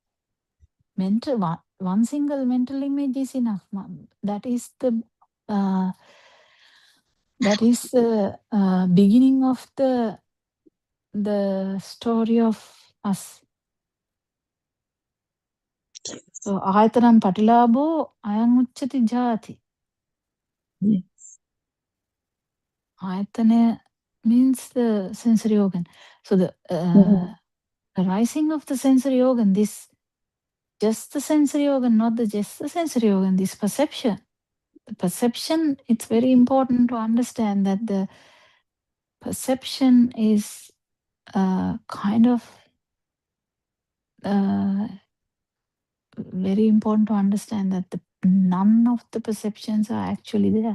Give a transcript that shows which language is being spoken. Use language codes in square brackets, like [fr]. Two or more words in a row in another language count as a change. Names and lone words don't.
[en] One single mental image is enough. That is the beginning of the story of us. [pi] So ආයතනම් පටිලාභෝ අයං උච්චති ජාති. [en] Ayatana means the sensory organ. So the rising of the sensory organ, this just the sensory organ, not just the sensory organ, this perception. The perception, it's very important to understand that the perception is kind of very important to understand that none of the perceptions are actually there.